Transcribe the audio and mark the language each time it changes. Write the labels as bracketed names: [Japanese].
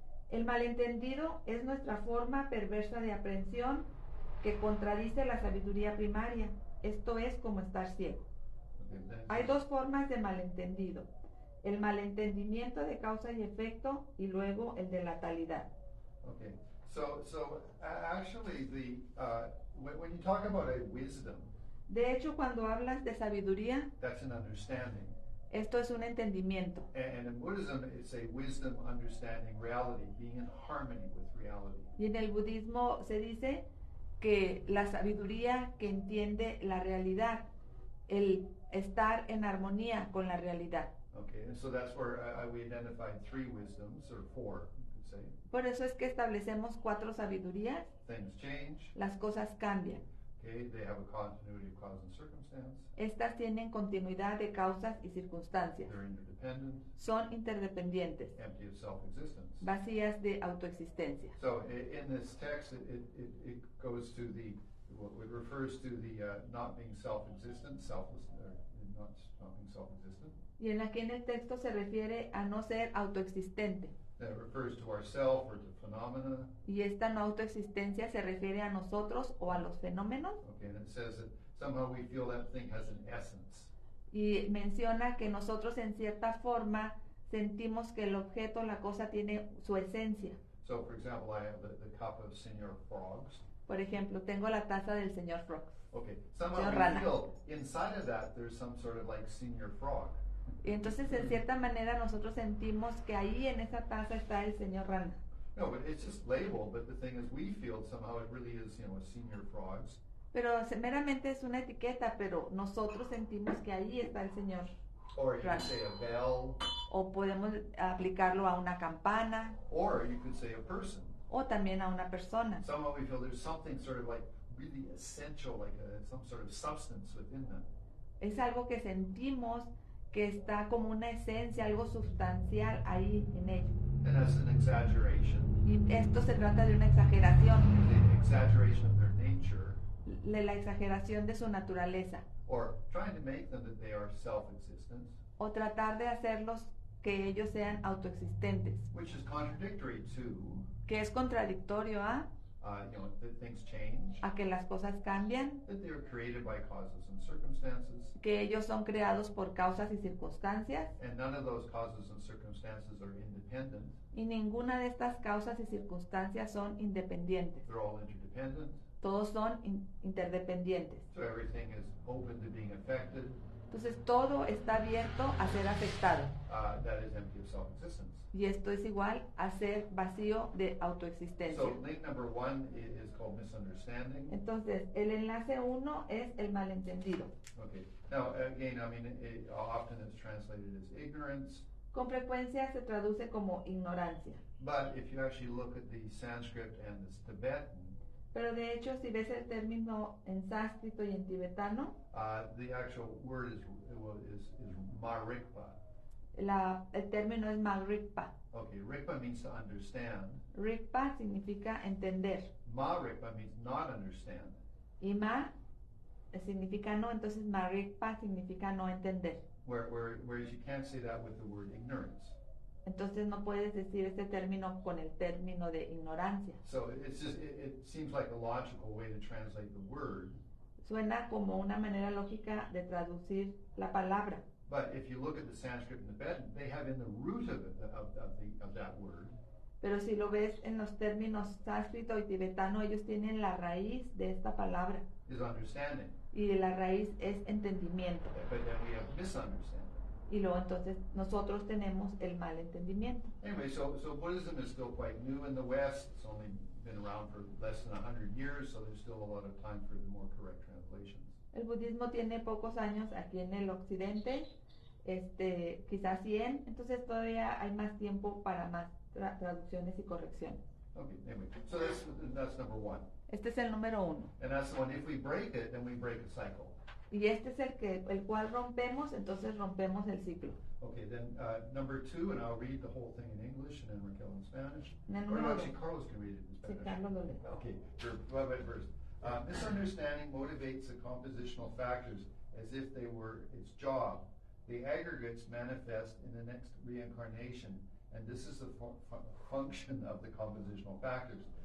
[Spanish] El malentendido es nuestra forma perversa de aprehensión que contradice la sabiduría primaria, esto es como estar ciego. Hay dos formas de malentendido, el malentendimiento de causa y efecto y luego el de la talidad. [English] Okay, so actually when you talk about a wisdom, [Spanish] De hecho, cuando hablas de sabiduría, [English] that's an understanding. [Spanish] esto es un entendimiento. [English] And in Buddhism, it's a wisdom understanding reality, being in harmony with reality. [Spanish] Y en el budismo se dice que la sabiduría que entiende la realidad, el estar en armonía con la realidad. [English] Okay, and so that's where we identified 3 wisdoms, or 4, you could say. [Spanish] Por eso es que establecemos 4 sabidurías. [English] Things change, [Spanish] Las cosas cambian. [English] okay, they have a continuity of cause and circumstance, [Spanish] Estas tienen continuidad de causas y circunstancias. [English] they're interdependent, [Spanish] Son interdependientes, [English] empty of self-existence. [Spanish] vacías de autoexistencia. [English] So in this text, it goes to the, well, it refers to the not being self-existent, selfless, not being self-existent. [Spanish] Y aquí en el texto se refiere a no ser autoexistente. [English] That refers to ourself or to phenomena. [Spanish] Y esta no autoexistencia se refiere a nosotros o a los fenómenos. [English] Okay, and it says that somehow we feel that thing has an essence. [Spanish] Y menciona que nosotros en cierta forma sentimos que el objeto, la cosa, tiene su esencia. [English] So, for example, I have the cup of Señor Frogs. [Spanish] Por ejemplo, tengo la taza del señor Frog. [English] Okay, somehow [Spanish] Señor [English] we [Spanish] Rana. [English] feel inside of that there's some sort of like Señor Frog. [Spanish] Y entonces en cierta manera nosotros sentimos que ahí en esa taza está el señor Rana. [English] No, but it's just labeled, but the thing is we feel somehow it really is, a Señor Frogs. [Spanish] Pero meramente es una etiqueta, pero nosotros sentimos que ahí está el señor. [English] Or you [Spanish] Rana. [English] could say a bell, [Spanish] O podemos aplicarlo a una campana [English] or you could say a person. [Spanish] o también a una persona. [English] Somehow we feel there's something sort of like really essential, like some sort of substance within them. [Spanish] Es algo que sentimos que está como una esencia, algo sustancial ahí en ello. [English] And that's an exaggeration, [Spanish] Y esto se trata de una exageración, [English] the exaggeration of their nature, [Spanish] de la exageración de su naturaleza, [English] or trying to make them that they are self-existent, [Spanish] o tratar de hacerlos que ellos sean autoexistentes, [English] which is contradictory to, [Spanish] que es contradictorio [English] that things change, [Spanish] a que las cosas cambian, [English] that they are created by causes and circumstances, [Spanish] que ellos son creados por causas y circunstancias, [English] and none of those causes and circumstances are independent. [Spanish] y ninguna de estas causas y circunstancias son independientes. [English] They're all interdependent. [Spanish] Todos son interdependientes. [English] So everything is open to being affected. [Spanish] Entonces todo está abierto a ser afectado. [English] That is empty of self-existence. [Spanish] Y esto es igual a ser vacío de autoexistencia. [English] So link number 1 is called misunderstanding. [Spanish] Entonces, el enlace 1 es el malentendido. [English] Okay. Now again, I mean, often it's translated as ignorance, [Spanish] Con frecuencia se traduce como ignorancia. [English] but if you actually look at the Sanskrit and the Tibetan, [Spanish] Pero de hecho, si ves el término en sánscrito y en tibetano, [English] the actual word is marikpa. [Spanish] El término es Marikpa. [English] Okay, Rikpa means to understand. [Spanish] Rikpa significa entender. [English] Ma Rikpa means not understand. [Spanish] Y Ma significa no, entonces Marikpa significa no entender. [English] Whereas you can't say that with the word ignorance. [Spanish] Entonces no puedes decir este término con el término de ignorancia. [English] So it's just, it seems like a logical way to translate the word. [Spanish] Suena como una manera lógica de traducir la palabra. [English] But if you look at the Sanskrit and the Tibetan, they have in the root of it, of that word, [Spanish] Pero si lo ves en los términos sánscrito y tibetano, ellos tienen la raíz de esta palabra. [English] is understanding. [Spanish] Y la raíz es entendimiento. [English] But then we have misunderstanding. [Spanish] Y luego entonces nosotros tenemos el mal entendimiento. [English] Anyway, so Buddhism is still quite new in the West. It's only been around for less than 100 years, so there's still a lot of time for the more correct translations. [Spanish] El budismo tiene pocos años aquí en el occidente, quizás 100, entonces todavía hay más tiempo para más traducciones y correcciones. [English] Okay, anyway, so that's number one. [Spanish] Este es el número 1. [English] And that's the one, if we break it, then we break a cycle. [Spanish] Y este es el cual rompemos, entonces rompemos el ciclo. [English] Okay, then number 2, and I'll read the whole thing in English and then Raquel in Spanish. [Spanish] En el [English] Or no, [Spanish] número [English] actually, [Spanish] dos. [English] Carlos can read it in [Spanish] Sí, [English] Spanish. [Spanish] Carlos lo lee. [English] Okay, go ahead first. Misunderstanding motivates the compositional factors as if they were its job. The aggregates manifest in the next reincarnation, and this is the function of the compositional factors.